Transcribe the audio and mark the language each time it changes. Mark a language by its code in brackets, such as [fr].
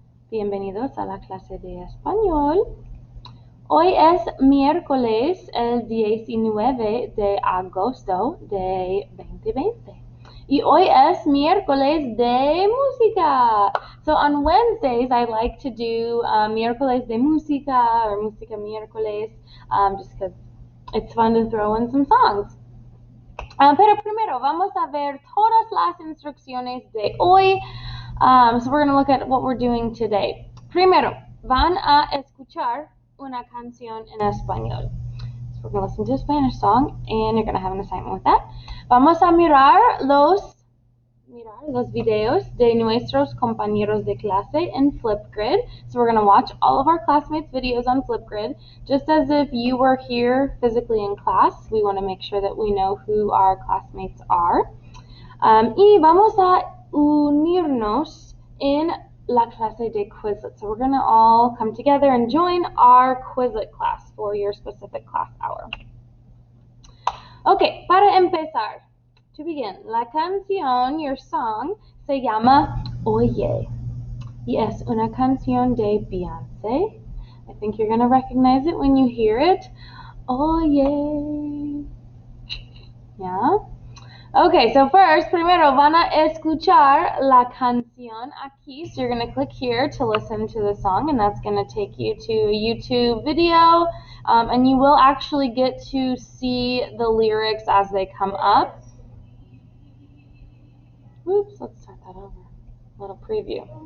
[es] Bienvenidos a la clase de español. Hoy es miércoles, el 19 de agosto de 2020. Y hoy es miércoles de música. [en] So on Wednesdays, I like to do [es] miércoles de música [en] or [es] música miércoles, [en] just because it's fun to throw in some songs. [es] Pero primero vamos a ver todas las instrucciones de hoy. [en] So we're going to look at what we're doing today. [es] Primero, van a escuchar una canción en español. [en] So we're going to listen to a Spanish song and you're going to have an assignment with that. [es] Vamos a mirar los videos de nuestros compañeros de clase en Flipgrid. [en] So we're going to watch all of our classmates' videos on Flipgrid. Just as if you were here physically in class, we want to make sure that we know who our classmates are. [es] Y vamos a unirnos en la clase de Quizlet. [en] So we're going to all come together and join our Quizlet class for your specific class hour. [es] Okay, para empezar, [en] to begin, [es] la canción, [en] your song, [es] se llama Oye. Y es una canción de Beyoncé. [en] I think you're going to recognize it when you hear it. Oye. Yeah? Okay, so first, [es] primero van a escuchar la canción aquí. [en] So you're going to click here to listen to the song, and that's going to take you to a YouTube video, and you will actually get to see the lyrics as they come up. Oops, let's start that over. A little preview.